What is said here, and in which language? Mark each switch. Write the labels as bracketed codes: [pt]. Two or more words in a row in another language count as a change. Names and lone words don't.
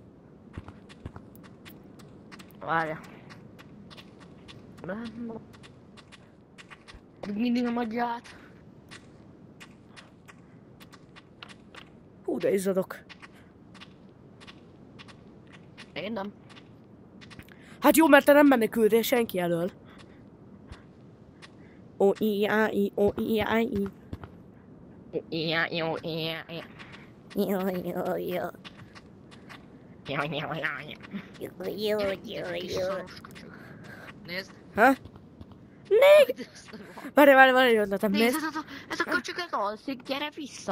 [hu] Várja. Mindig nem adja át. Hú, de izzadok. Én nem. Hát jó, mert te nem menekültél senki elől. O-i-a-i, o-i-a-i. Ja, jó, ja. Jó, jó, jó. Ja. Jó, jó, jó. Nézd. Ha? Még? Várj, egy ötletem, nézd. Nézd, ez a köcsög ez alszik, gyere vissza.